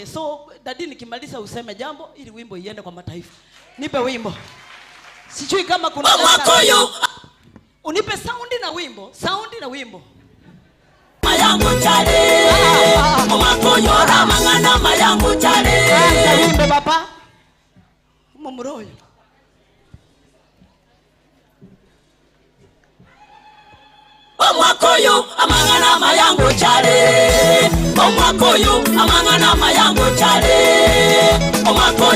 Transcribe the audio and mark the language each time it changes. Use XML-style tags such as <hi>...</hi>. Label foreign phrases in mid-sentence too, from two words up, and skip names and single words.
<sw>So dadi, nikimaliza useme jambo ili wimbo iende kwa mataifa. Nipe wimbo. Sijui kama kuna unipe soundi na wimbo, soundi na wimbo.</sw> <guz>Mayangu chale, mwakoyora mangana mayangu chale.</guz> <sw>Wimbo baba.</sw> <guz>Mumuroyo. Omwakoyo amangana mayangu chale, omwakoyo amangana mayangu chale.</guz>